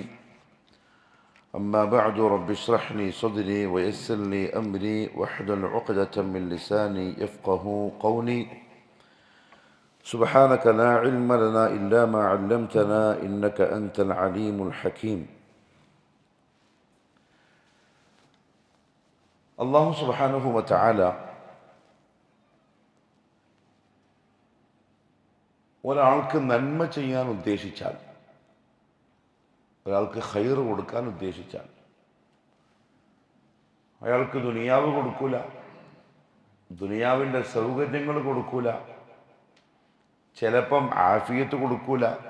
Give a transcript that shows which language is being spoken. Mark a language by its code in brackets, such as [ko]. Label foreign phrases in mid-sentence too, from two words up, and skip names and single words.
[ar] أما بعد، رب اشرح لي صدري ويسر لي أمري واحلل عقدة من لساني يفقه قولي. سبحانك لا علم لنا إلا ما علمتنا إنك أنت العليم الحكيم. الله سبحانه وتعالى [ml] ഒരാൾക്ക് നന്മ ചെയ്യാൻ ഉദ്ദേശിച്ചാൽ, ഒരാൾക്ക് ഖൈർ കൊടുക്കാൻ ഉദ്ദേശിച്ചാൽ, അയാൾക്ക് ദുനിയാവ് കൊടുക്കൂല, ദുനിയാവിൻ്റെ സൗകര്യങ്ങൾ കൊടുക്കൂല, ചിലപ്പം ആഫിയത്ത് കൊടുക്കൂല.